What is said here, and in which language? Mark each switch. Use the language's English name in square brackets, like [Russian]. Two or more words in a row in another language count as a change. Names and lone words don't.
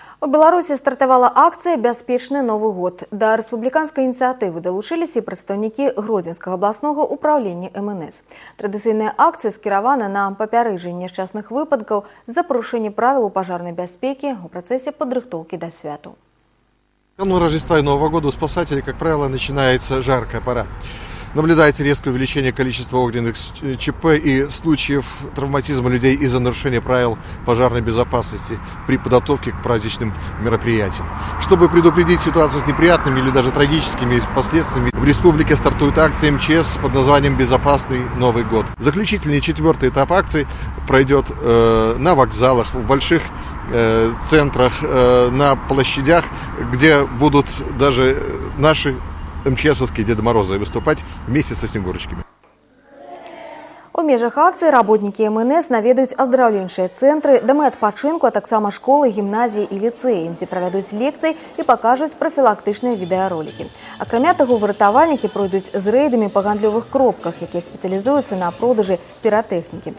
[Belarusian] У Беларусі стартавала акцыя «Бяспечны Новы год». Да рэспубліканскай ініцыятывы далучыліся і прадстаўнікі Гродзенскага абласнога ўпраўлення МНС. Традыцыйная акцыя скіравана на папярэджанне няшчасных выпадкаў за парушэнне правил пажарнай бяспекі ў працэсе падрыхтоўкі да святу. [Russian] Канун Рождества и Нового года у спасателей, как правило, начинается жаркая пора. Наблюдается резкое увеличение количества огненных ЧП и случаев травматизма людей из-за нарушения правил пожарной безопасности при подготовке к праздничным мероприятиям. Чтобы предупредить ситуацию с неприятными или даже трагическими последствиями, в республике стартует акция МЧС под названием «Безопасный Новый год». Заключительный 4-й этап акции пройдет на вокзалах, в больших центрах, на площадях, где будут даже наши МЧСовские Деды Морозы выступать вместе со Снегурочками. [Belarusian] У межах акцыі работнікі МНС наведаюць аздараўленчыя цэнтры, дамы адпачынку, а таксама школы, гімназіі і ліцэі, дзе правядуць лекцыі і пакажуць прафілактычныя відэаролікі. Акрамя таго, выратавальнікі пройдуць з рэйдамі па гандлёвых кропках, якія спецыялізуюцца на продажы піратэхнікі.